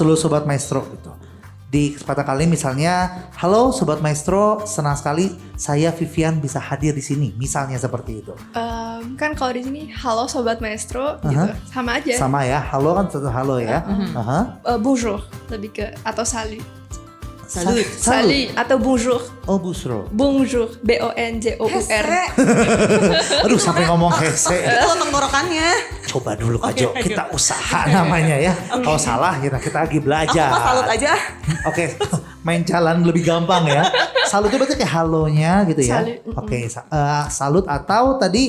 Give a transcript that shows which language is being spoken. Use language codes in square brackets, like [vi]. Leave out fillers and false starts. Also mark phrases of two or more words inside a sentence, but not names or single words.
[id] seluruh sobat maestro gitu. Di kesempatan kali ini misalnya, halo sobat maestro, senang sekali saya Vivian bisa hadir di sini. Misalnya seperti itu. Kan kalau di sini halo sobat maestro gitu. Sama aja. Sama ya, halo kan satu halo ya. Aha. Bonjour lebih ke atau salut. Salut. Salut atau bonjour. Oh Busro. [fr] Bonjour. BONJOUR. [id] Aduh sampai ngomong hese. Itu tenggorokannya. Coba dulu Kajo, kita usaha namanya ya. Kalau salah kita lagi Aku belajar. mah salut aja. Oke, main jalan lebih gampang ya. Salut itu berarti kayak halonya gitu ya. Salut, Oke, salut atau tadi